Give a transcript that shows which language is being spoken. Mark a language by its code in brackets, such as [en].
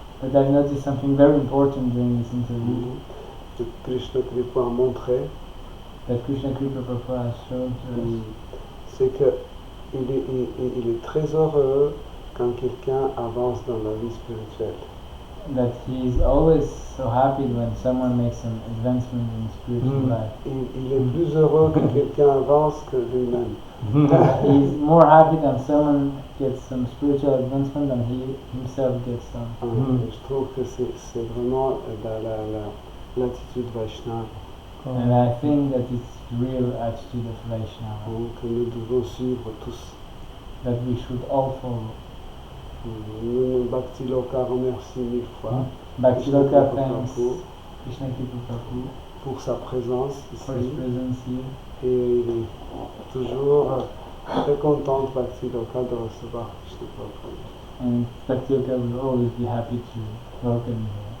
[en] But I've noticed something very important during this interview. [fr] Que Krishna Kripa a montré. [en] That Krishna Kripa has shown to us. [fr] C'est que il est très heureux quand quelqu'un avance dans la vie spirituelle. [en] That he is always so happy when someone makes an advancement in spiritual life. [fr] Il est plus heureux que quelqu'un avance que lui-même. [en] He is more happy than someone gets some spiritual advancement than he himself gets some. [fr] Je trouve que c'est vraiment l'attitude Vaishnava. [en] And I think that it's real attitude of Vaishnava. [fr] Que nous devons suivre tous. [en] That we should all follow. [fr] Bhakti Loka remercie 1000 fois. [en] Bhakti Loka thanks Krishna Kripa Prabhu [fr] pour sa présence ici. [en] For his presence here. [fr] Et il est toujours très content Bhakti Loka de recevoir Krishna Prabhu. [en] And Bhakti Loka will always be happy to welcome you.